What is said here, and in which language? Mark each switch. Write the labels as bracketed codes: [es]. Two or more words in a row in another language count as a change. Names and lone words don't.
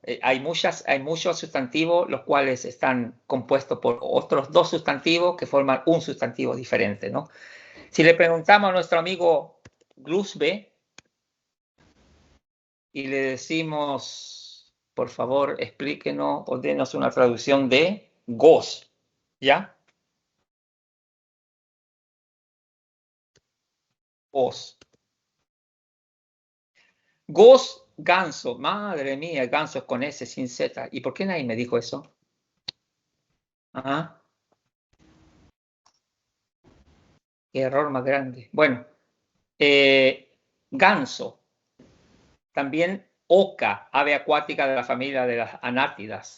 [es] Hay muchos sustantivos los cuales están compuestos por otros dos sustantivos que forman un sustantivo diferente, ¿no? Si le preguntamos a nuestro amigo Glusbe y le decimos, por favor, explíquenos o denos una traducción de gås, ¿ya? Gås. Gås, ganso. Madre mía, ganso es con S, sin Z. ¿Y por qué nadie me dijo eso? Ajá. Qué error más grande. Bueno, ganso. También oca, ave acuática de la familia de las anátidas.